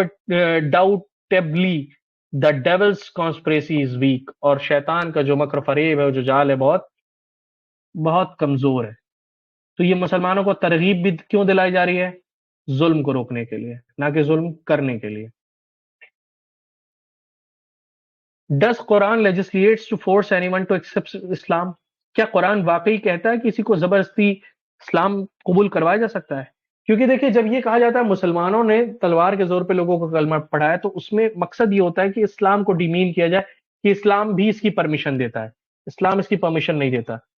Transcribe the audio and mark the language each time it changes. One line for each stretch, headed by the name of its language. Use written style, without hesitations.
English: undoubtedly the devil's conspiracy is weak,
Urdu: اور شیطان کا جو مکر فریب ہے, جو جال ہے, بہت بہت کمزور ہے. تو یہ مسلمانوں کو ترغیب بھی کیوں دلائی جا رہی ہے؟ ظلم کو روکنے کے لیے, نہ کہ ظلم کرنے کے لیے.
English: Does Quran legislates to force anyone to accept Islam?
Urdu: کیا قرآن واقعی کہتا ہے کسی کو زبردستی اسلام قبول کروایا جا سکتا ہے؟ کیونکہ دیکھیں, جب یہ کہا جاتا ہے مسلمانوں نے تلوار کے زور پہ لوگوں کو کلمہ پڑھایا, تو اس میں مقصد یہ ہوتا ہے کہ اسلام کو ڈیمین کیا جائے, کہ اسلام بھی اس کی پرمیشن دیتا ہے. اسلام اس کی پرمیشن نہیں دیتا.